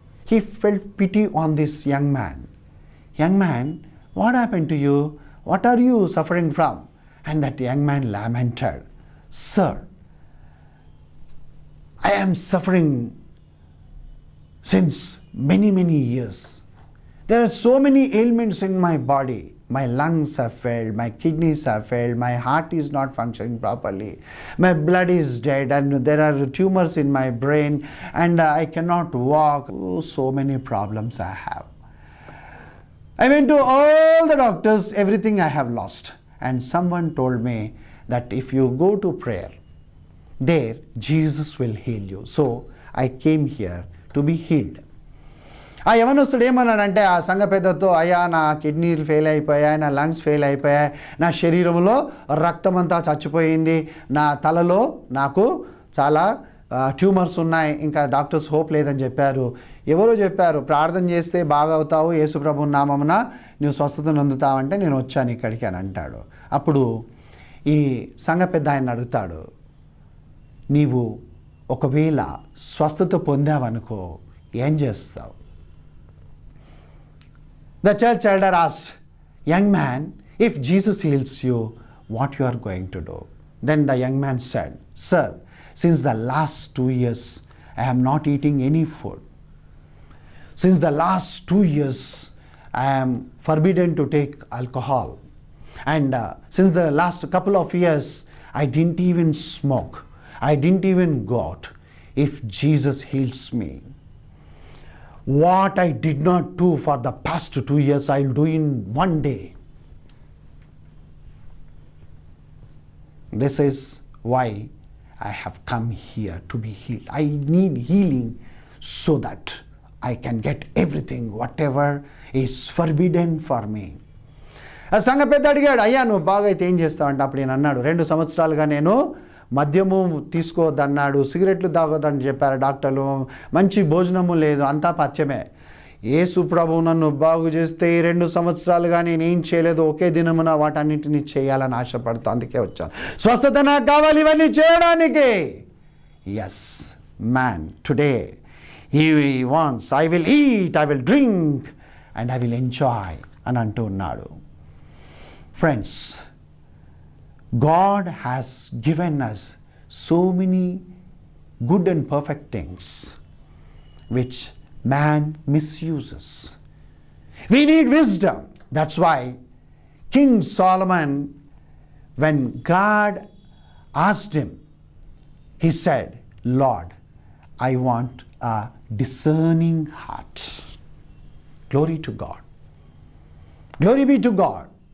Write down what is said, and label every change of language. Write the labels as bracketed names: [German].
[English] He felt pity on this young man, what happen to you, what are you suffering from? And that young man lamented, sir, I am suffering since many years. There are so many ailments in my body. My lungs have failed, my kidneys have failed, my heart is not functioning properly, my blood is dead, and there are tumors in my brain, and I cannot walk. Oh, so many problems I have. I went to all the doctors, everything I have lost. And someone told me that if you go to prayer, there Jesus will heal you. So I came here to be healed. [Telugu] ఆ యవనస్తుడు ఏమన్నాడంటే ఆ సంఘ పెద్దతో, అయ్యా నా కిడ్నీలు fail అయిపోయాయి, నా లంగ్స్ ఫెయిల్ అయిపోయాయి, నా శరీరంలో రక్తం అంతా చచ్చిపోయింది, నా తలలో నాకు చాలా ట్యూమర్స్ ఉన్నాయి, ఇంకా డాక్టర్స్ హోప్ లేదని చెప్పారు. ఎవరో చెప్పారు ప్రార్థన చేస్తే బాగా అవుతావు, యేసుప్రభు నామమున నువ్వు స్వస్థతను అందుతావంటే నేను వచ్చాను ఇక్కడికి అని అంటాడు. అప్పుడు ఈ సంఘ పెద్ద ఆయన అడుగుతాడు, నీవు ఒకవేళ స్వస్థత పొందావనుకో ఏం చేస్తావు? [English] The church elder asked, young man, if Jesus heals you, what you are going to do? Then the young man said, sir, since the last 2 years, I am not eating any food. Since the last 2 years, I am forbidden to take alcohol. And since the last couple of years, I didn't even smoke. I didn't even go out. If Jesus heals me, what I did not do for the past 2 years, I will do in one day. This is why I have come here to be healed. I need healing so that I can get everything, whatever is forbidden for me. [Telugu] ఆ సంఘ పెద్ద అడిగాడు, అయ్యా నువ్వు బాగా అయితే ఏం చేస్తావు అంటే అప్పుడు నేను అన్నాడు, 2 సంవత్సరాలుగా నేను మద్యము తీసుకోవద్దన్నాడు, సిగరెట్లు తాగొద్దని చెప్పారు డాక్టర్లు, మంచి భోజనము లేదు, అంతా పచ్చమే. యేసు ప్రభువు నన్ను బాగు చేస్తే ఈ 2 సంవత్సరాలుగా నేనేం చేయలేదు, ఒకే దినమున వాటన్నిటిని చేయాలని ఆశపడుతూ అందుకే వచ్చాను. స్వస్థత నాకు కావాలి ఇవన్నీ చేయడానికి. [English] yes man, today he wants, I will eat, I will drink and I will enjoy [Telugu] అని అంటూ ఉన్నాడు. [English] Friends, God has given us so many good and perfect things which man misuses. We need wisdom. That's why King Solomon, when God asked him, he said, Lord, I want a discerning heart. Glory to God. Glory be to God.